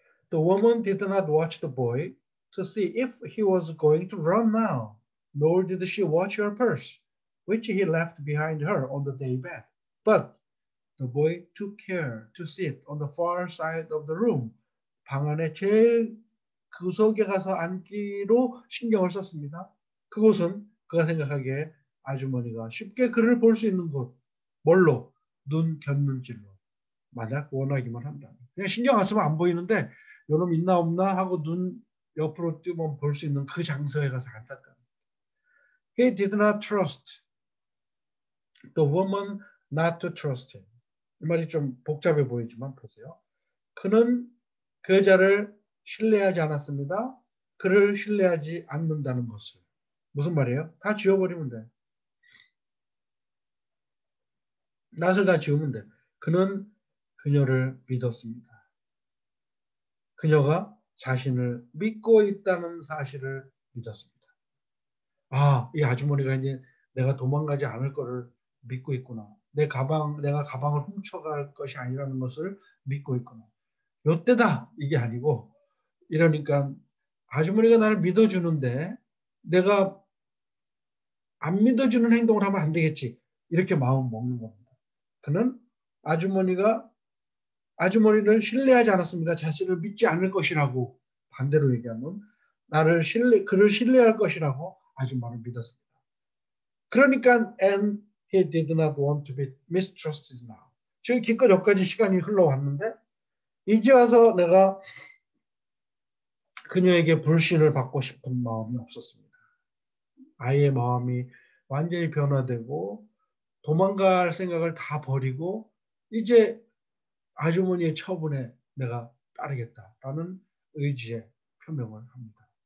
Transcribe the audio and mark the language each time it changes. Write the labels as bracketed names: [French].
[English] The woman did not watch the boy to see if he was going to run now, nor did she watch her purse, which he left behind her on the day bed. But the boy took care to sit on the far side of the room. [Korean] 방 안에 제일 구석에 가서 앉기로 신경을 썼습니다. 그곳은 그가 생각하기에 아주머니가 쉽게 그를 볼 수 있는 곳. 뭘로? 눈 곁눈질로. 만약 원하기만 한다면. 그냥 신경 안 쓰면 안 보이는데 요놈 있나 없나 하고 눈 옆으로 뜨면 볼 수 있는 그 장소에 가서 앉았다. [English] He did not trust the woman not to trust him. [Korean] 이 말이 좀 복잡해 보이지만 보세요. 그는 그 여자를 신뢰하지 않았습니다. 그를 신뢰하지 않는다는 것을. 무슨 말이에요? 다 지워버리면 돼. 낯을 다 지우면 돼. 그는 그녀를 믿었습니다. 그녀가 자신을 믿고 있다는 사실을 믿었습니다. 아, 이 아주머니가 이제 내가 도망가지 않을 거를 믿고 있구나. 내가 가방을 훔쳐갈 것이 아니라는 것을 믿고 있구나. 요때다 이게 아니고 이러니까 아주머니가 나를 믿어주는데 내가 안 믿어주는 행동을 하면 안 되겠지. 이렇게 마음 먹는 겁니다. 그는 아주머니를 신뢰하지 않았습니다. 자신을 믿지 않을 것이라고 반대로 얘기하면 그를 신뢰할 것이라고 아주머니를 믿었습니다. 그러니까 [English] and he did not want to be mistrusted now. [Korean] 지금 기껏 여기까지 시간이 흘러왔는데 이제 와서 내가 그녀에게 불신을 받고 싶은 마음이 없었습니다. 아이의 마음이 완전히 변화되고 도망갈 생각을 다 버리고 이제 아주머니의 처분에 내가 따르겠다라는 의지의 표명을 합니다.